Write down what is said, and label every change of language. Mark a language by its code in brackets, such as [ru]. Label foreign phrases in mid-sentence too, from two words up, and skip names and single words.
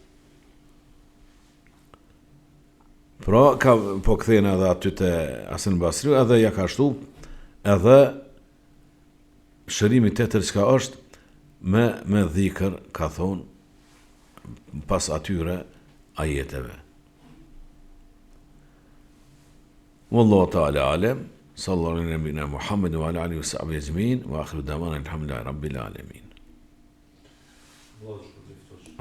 [sq] Pra po kthehen edhe aty te Hasan Basriu, edhe ja ka shtu, edhe shërimi tjetër çka është me dhikr, ka thonë pas atyre ajeteve. [ar] والله تعالى أعلم. صلى الله على نبينا محمد وعلى آله وصحبه أجمعين وآخر دعوانا الحمد لله رب العالمين.